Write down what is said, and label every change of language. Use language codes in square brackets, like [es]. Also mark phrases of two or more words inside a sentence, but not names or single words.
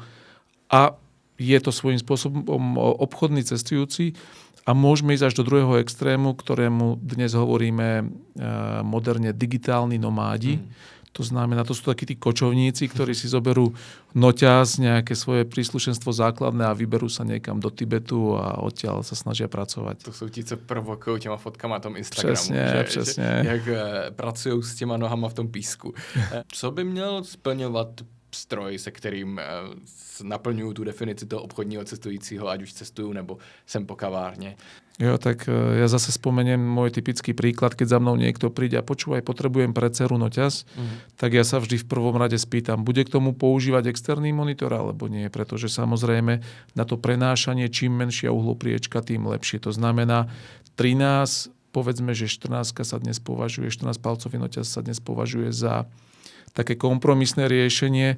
[sk] A je to svojím spôsobom obchodný cestujúci a môžeme ísť až do druhého extrému, ktorému dnes hovoríme moderne digitálni nomádi. To znamená, to sú takí tí kočovníci, ktorí si zoberú noťaz, nejaké svoje príslušenstvo základné a vyberú sa niekam do Tibetu a odtiaľ sa snažia pracovať. [cs] To jsou ti, co provokují těma fotkama na tom Instagramu. Přesně. Jak pracují s těma nohama v tom písku. Co by měl splňovat stroj, se kterým [sk] naplňujú tú [cs] definici toho obchodního cestujícího, ať už cestujú, nebo sem po kavárne? [sk] Jo, tak ja zase spomeniem môj typický príklad, keď za mnou niekto príde a počúvaj, potrebujem pre dceru noťaz, tak ja sa vždy v prvom rade spýtam, bude k tomu používať externý monitor alebo nie, pretože samozrejme na to prenášanie čím menšia uhlopriečka, tým lepšie. To znamená 13, povedzme, že 14 sa dnes považuje, 14-palcový noťaz sa dnes považuje za také kompromisné riešenie.